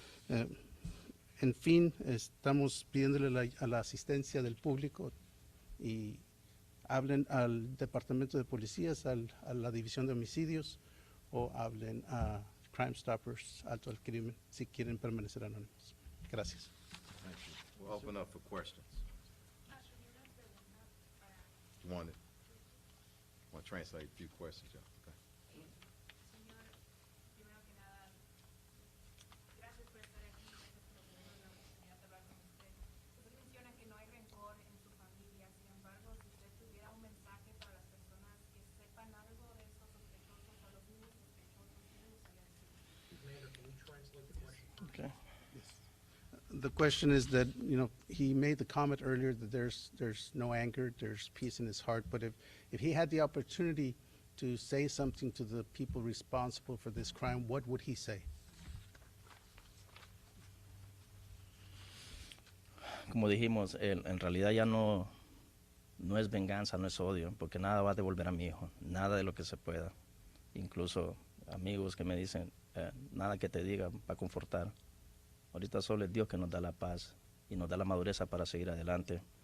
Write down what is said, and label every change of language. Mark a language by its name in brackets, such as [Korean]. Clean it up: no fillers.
[Spanish] En fin, estamos pidiéndole a la asistencia del público y hablen al Departamento de Policías, a la División de Homicidios, o hablen a Crime Stoppers, Alto al Crimen, si quieren permanecer anónimos. Gracias. [English] Thank you. We'll open up for questions. You want to translate a few questions, John? Okay. [Spanish] Señor, primero que nada, gracias por estar aquí, gracias por tener la oportunidad de hablar con usted. Usted menciona que no hay rencor en su familia, sin embargo, si usted tuviera un mensaje para las personas que sepan algo de estos sospechosos o los mismos sospechosos, ¿qué le gustaría decir? [English] Okay. The question is that, he made the comment earlier that there's no anger, there's peace in his heart, but if he had the opportunity to say something to the people responsible for this crime, what would he say? [Spanish] Como dijimos, en realidad ya no es venganza, no es odio, porque nada va a devolver a mi hijo, nada de lo que se pueda. Incluso amigos que me dicen, nada que te diga va a confortar. Ahorita solo es Dios que nos da la paz y nos da la madurez para seguir adelante.